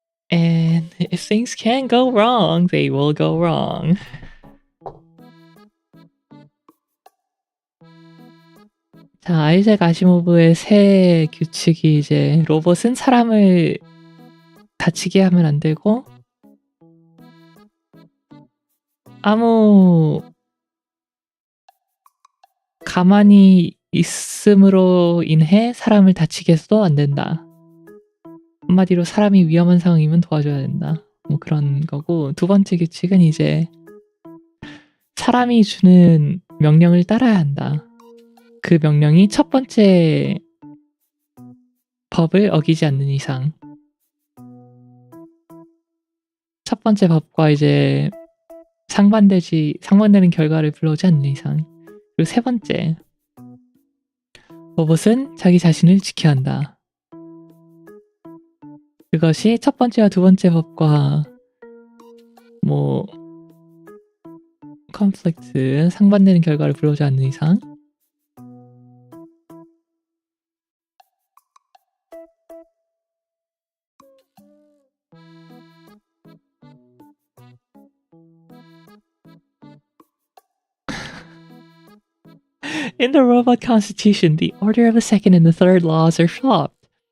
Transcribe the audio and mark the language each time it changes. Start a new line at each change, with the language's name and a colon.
English: And if things can go wrong, they will go wrong.
Korean: 자, 아이작 아시모브의 새 규칙이 이제 로봇은 사람을 다치게 하면 안 되고 아무 가만히 있음으로 인해 사람을 다치게 해서도 안 된다. 한마디로 사람이 위험한 상황이면 도와줘야 된다. 뭐 그런 거고, 2번째 규칙은 이제 사람이 주는 명령을 따라야 한다. 그 명령이 첫 번째 법을 어기지 않는 이상, 첫 번째 법과 이제 상반되는 결과를 불러오지 않는 이상. 그리고 3번째, 로봇은 자기 자신을 지켜야 한다. 그것이 첫 번째와 두 번째 법과 뭐 컨플릭트, 상반되는 결과를 불러오지 않는 이상
English: In the robot constitution, the order of the second and the third laws are swapped.